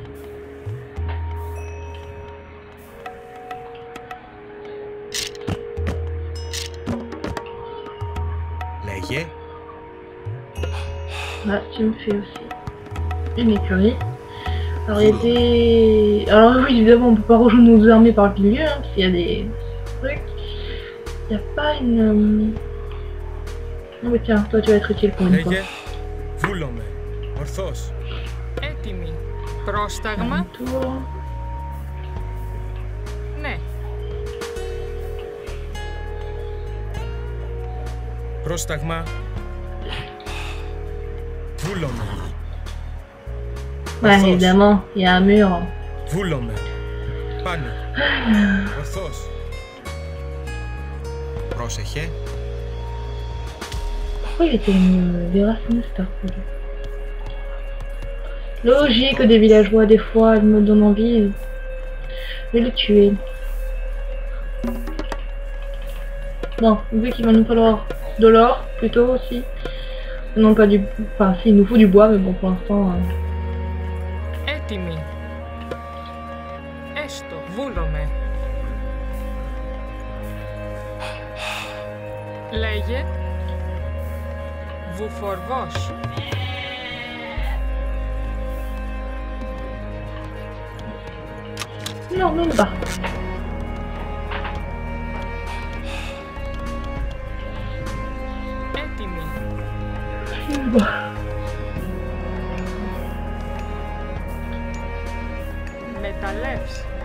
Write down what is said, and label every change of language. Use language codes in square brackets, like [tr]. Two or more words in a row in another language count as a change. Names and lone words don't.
[fr] Là, tu me fais aussi une écurie. Alors, il y a des... Alors oui, évidemment, on peut pas rejoindre nos deux armées par le milieu, hein, parce qu'il y a des trucs. Il n'y a pas une... Oh mais tiens, toi tu vas être utile pour une fois. [el] Έτοιμοι. Πρόσταγμα. Ναι. Πρόσταγμα. Βούλομαι. [fr] Ouais, évidemment, il y a un mur. [el] Βούλομαι. Πάνω. Ορθώς. Πρόσεχε. [fr] Pourquoi il était déraciné cet arbre? Logique que des villageois, des fois, ils me donnent envie de le tuer. Non, vu qu'il va nous falloir de l'or, plutôt aussi. Non, pas du... Enfin, si, il nous faut du bois, mais bon, pour l'instant... [el] Έτοιμοι. Έστω, βούλομαι. Λέγε. Βουφορβός. [fr] Non, même pas. [el] Έτοιμοι. Μεταλλεύς.